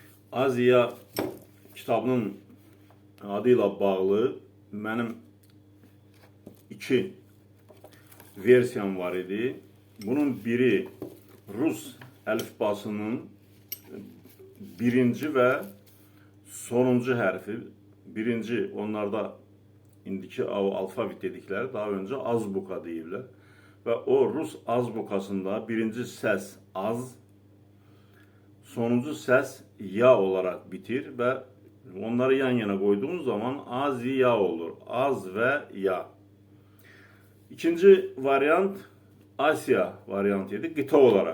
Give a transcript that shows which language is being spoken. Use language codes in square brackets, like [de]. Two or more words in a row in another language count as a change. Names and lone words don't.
[az] Aziya kitabının adıyla bağlı benim iki versiyam var idi. Bunun biri Rus əlifbasının birinci ve sonuncu hərfi. Birinci, onlarda indiki alfabet dedikleri, daha önce azbuka deyirlər. [tr] Ve o Rus azbukasında birinci ses az, sonuncu ses ya olarak bitir ve onları yan yana koyduğumuz zaman az ya olur. Az ve ya. İkinci varyant Asya varyantıydı, kıta olarak.